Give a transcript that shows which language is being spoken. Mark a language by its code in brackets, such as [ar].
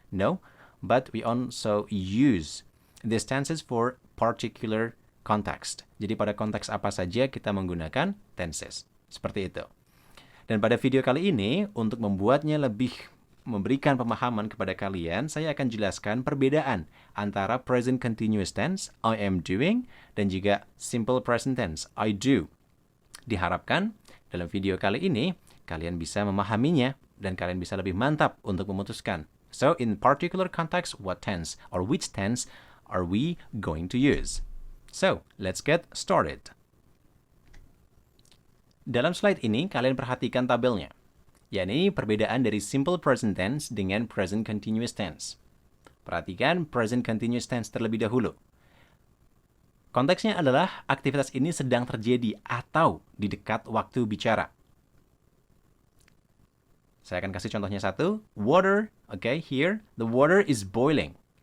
[en] No, but we also use these tenses for particular context. [id] Jadi pada konteks apa saja kita menggunakan tenses. Seperti itu. Dan pada video kali ini, untuk membuatnya lebih memberikan pemahaman kepada kalian, saya akan jelaskan perbedaan antara present continuous tense, [en] I am doing, [id] dan juga simple present tense, [en] I do. [id] Diharapkan dalam video kali ini, kalian bisa memahaminya, dan kalian bisa lebih mantap untuk memutuskan. [en] So, in particular context, what tense or which tense are we going to use? So, let's get started. [id] Dalam slide ini, kalian perhatikan tabelnya, yakni perbedaan dari simple present tense dengan present continuous tense. Perhatikan present continuous tense terlebih dahulu. Konteksnya adalah aktivitas ini sedang terjadi atau di dekat waktu bicara. Saya akan kasih contohnya satu. [en] Water, okay, here, the water is boiling.